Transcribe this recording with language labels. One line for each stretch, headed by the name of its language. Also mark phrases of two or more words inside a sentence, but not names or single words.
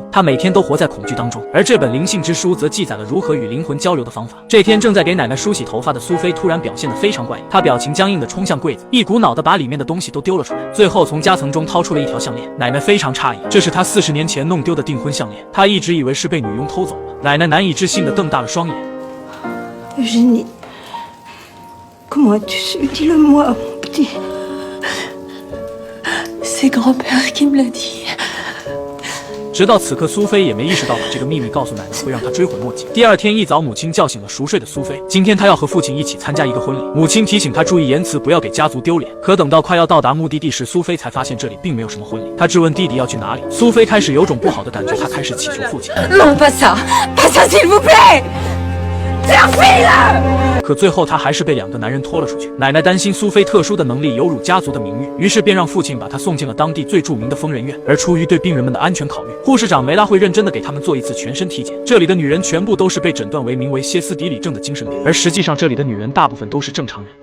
Chinese: 她每天都活在恐惧当中。而这本灵性之书则记载了如何与灵魂交流的方法。这天正在给奶奶梳洗头发的苏菲突然表现得非常怪异，她表情僵硬地冲向柜子，一股脑地把里面的东西都丢了出来，最后从夹层中掏出了一条项链。奶奶非常诧异，这是她40年前弄丢的订婚项链，她一直以为是被女佣偷走了。奶奶难以置信地瞪大了双眼。
French: Eugénie, comment as-tu su? Dis-le-moi, mon petit. C'est grand-père qui me l'a dit.
Chinese: 直到此刻，苏菲也没意识到把这个秘密告诉奶奶会让她追悔莫及。第二天一早，母亲叫醒了熟睡的苏菲。今天她要和父亲一起参加一个婚礼，母亲提醒她注意言辞，不要给家族丢脸。可等到快要到达目的地时，苏菲才发现这里并没有什么婚礼。她质问弟弟要去哪里。苏菲开始有种不好的感觉，她开始祈求父亲。
French: Non, pas ça! Pas ça, s'il vous plaît! Servez-le!
Chinese: 可最后，她还是被2个男人拖了出去。奶奶担心苏菲特殊的能力有辱家族的名誉，于是便让父亲把她送进了当地最著名的疯人院。而出于对病人们的安全考虑，护士长梅拉会认真的给他们做一次全身体检。这里的女人全部都是被诊断为名为歇斯底里症的精神病，而实际上这里的女人大部分都是正常人。